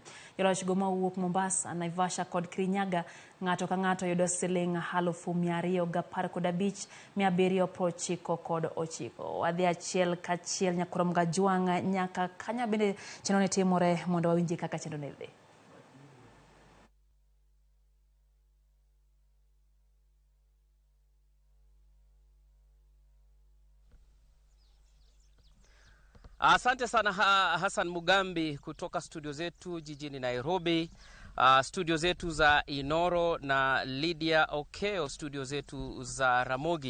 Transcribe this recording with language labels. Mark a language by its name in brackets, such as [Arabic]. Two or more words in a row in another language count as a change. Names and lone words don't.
[Luo (Kenya and Tanzania)] Joloch go mawuok Mombasa, Naivasha kod Kirinyaga ng'ato ka ng'ato yudo Sh215,799. Wadhi achiel kachiel nyakurom Gajwang' nyaka Kanya bende chenro ne timore mondo wawinji kaka chenro ne dhi. [Swahili] Asante sana Hassan Mugambi kutoka studio zetu jijini Nairobi, studio zetu za Inoro na Lydia Okeo studio zetu za Ramogi.